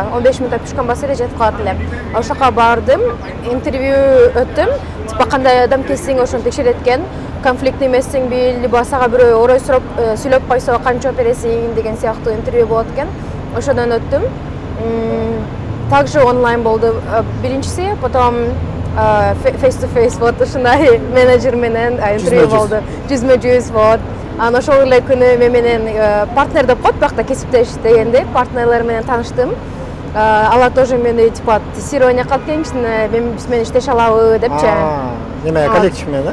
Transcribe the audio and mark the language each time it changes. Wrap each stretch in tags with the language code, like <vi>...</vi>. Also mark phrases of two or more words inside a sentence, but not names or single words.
<ky>15 мүнөт пешком басса эле жетип калат элем. Ошока бардым, интервью өттүм. Типа кандай адам келсең ошону текшерет экен, конфликт эмессиңби, либо сага бирөө орой сурап сүйлөп койсо канча бересиң деген сыяктуу интервью болот экен. Ошодон өттүм. Также онлайн болду биринчиси, потом</ky> <en>face to face</en> <ky>вот ушундай менеджер менен интервью болду. Жүзмө-жүз вот. Анан ошол эле күнү мен менен партнер деп коет, бирок да кесиптеш дегенде партнерлер менен тааныштым. Алар тоже мени</ky> <ru>типа тестирование</ru> <ky>кылып келишти, биз менен иштеше алабы депчи. Неме коллектив менен?</ky>